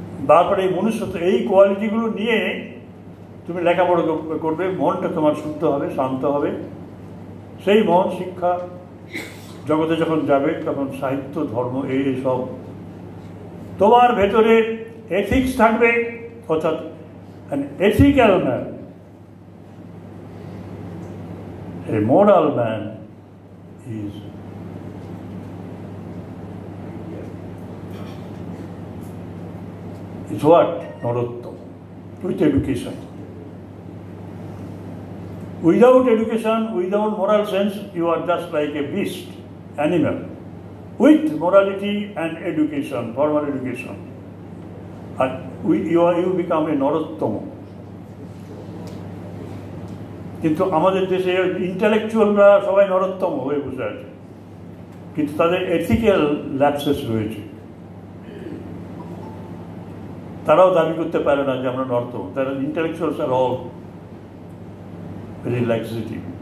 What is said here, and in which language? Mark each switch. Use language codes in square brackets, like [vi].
[bn] তারপরে এই মনুষ্যত্ব, এই কোয়ালিটিগুলো নিয়ে তুমি লেখাপড়া করবে, মনটা তোমার শুদ্ধ হবে, শান্ত হবে। সেই মন শিক্ষা জগতে যখন যাবে, তখন সাহিত্য, ধর্ম, এই সব তোমার ভেতরে এথিক্স থাকবে। [en] অর্থাৎ an ethical man, a moral man is what? Narottam, with education. Without education, without moral sense, you are just like a beast, animal. With morality and education, formal education, and you become a Narottam. [bn] কিন্তু আমাদের দেশে ইন্টেলেকচুয়ালরা সবাই নরোত্তম হয়ে বসে আছে, কিন্তু তাদের ethical lapses রয়েছে। তারাও দাবি করতে পারে না যে আমরা নরোত্তম। তারা [en] Intellectuals are all very laxative.